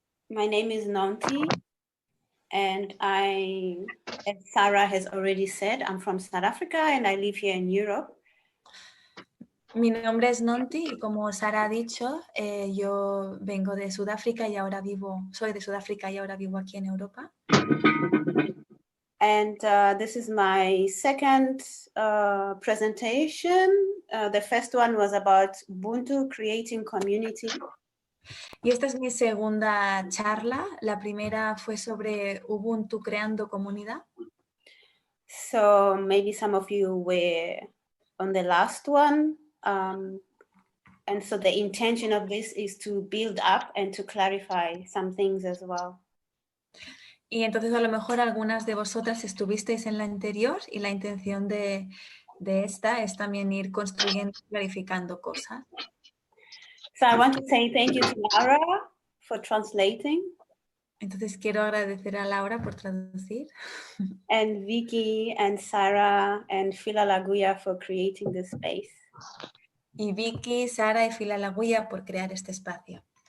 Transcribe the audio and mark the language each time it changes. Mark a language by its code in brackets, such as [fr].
[en] My name is Nonty, and as Sara has already said, I'm from South Africa and I live here in Europe. [es] Mi nombre es Nonty y como Sara ha dicho, yo vengo de Sudáfrica y ahora soy de Sudáfrica y ahora vivo aquí en Europa. [en] And this is my second presentation. The first one was about Ubuntu, creating community. [es] Y esta es mi segunda charla. La primera fue sobre Ubuntu creando comunidad. [en] So maybe some of you were on the last one. And so the intention of this is to build up and to clarify some things as well. [es] Y entonces a lo mejor algunas de vosotras estuvisteis en la anterior y la intención de esta es también ir construyendo y clarificando cosas. [en] So I want to say thank you to Lara for translating. [es] Entonces quiero agradecer a Laura por traducir. [en] And Vicky and Sara and Fila Laguya for creating this space. [es] Y Vicky, Sara y Fila Laguya por crear este espacio.